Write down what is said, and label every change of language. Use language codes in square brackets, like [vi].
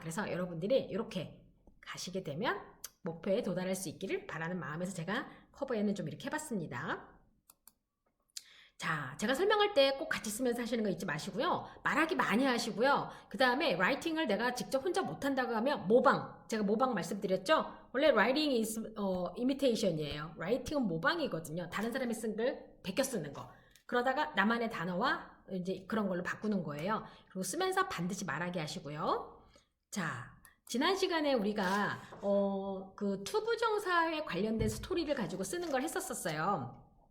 [ko] 그래서 여러분들이 이렇게 가시게 되면 목표에 도달할 수 있기를 바라는 마음에서 제가 커버에는 좀 이렇게 해봤습니다. 자, 제가 설명할 때 꼭 같이 쓰면서 하시는 거 잊지 마시고요. 말하기 많이 하시고요. 그 다음에 라이팅을 내가 직접 혼자 못한다고 하면 제가 모방 말씀드렸죠? 원래 [en] writing is imitation이에요. [ko] 라이팅은 모방이거든요. 다른 사람이 쓴 걸 베껴 쓰는 거. 그러다가 나만의 단어와 이제 그런 걸로 바꾸는 거예요. 그리고 쓰면서 반드시 말하게 하시고요. 자, 지난 시간에 우리가 그 투부정사에 관련된 스토리를 가지고 쓰는 걸 했었어요.